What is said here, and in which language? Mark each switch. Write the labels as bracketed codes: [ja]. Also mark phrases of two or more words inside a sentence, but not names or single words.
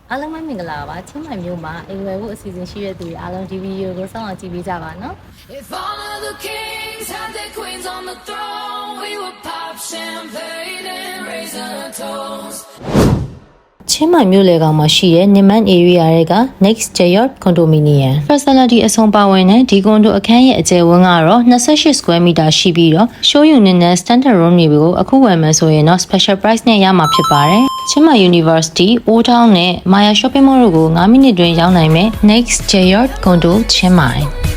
[my] အားလုံးပဲမင်္ဂလာပါချင်းမိုင်မျိုးမှာအိမ်ဝယ်ဖို့အစီအစဉ်ရှိတဲ့သူတွေအားလုံးဒီဗီဒီယိုကိုစောင့်အောင်ကြည့်ပေးကြပါနော် [en] If all of the kings had their queens on the throne, we would pop champagne and raise our toast. [my] ချင်းမိုင်မျိုးလေကောင်မှာရှိတဲ့ Niman area တွေက Next Jayot Condominium facility အဆုံးပါဝင်တဲ့ဒီကွန်ဒိုအခန်းရဲ့အကျယ်ဝန်းကတော့28 [en] square meter [my] ရှိပြီးတော့ [en] show unit [my] နဲ့ [en] standard room [my] တွေကိုအခုဝယ်မယ်ဆိုရင်တော့ [en] special price [my] နဲ့ရမှာဖြစ်ပါတယ်ချင်းမိုင် University, Old Town နဲ့ Maya Shopping Mall တို့ကို9မိနစ်တွင်ရောက်နိုင်မယ် Next Jayot Condo ချင်းမိုင်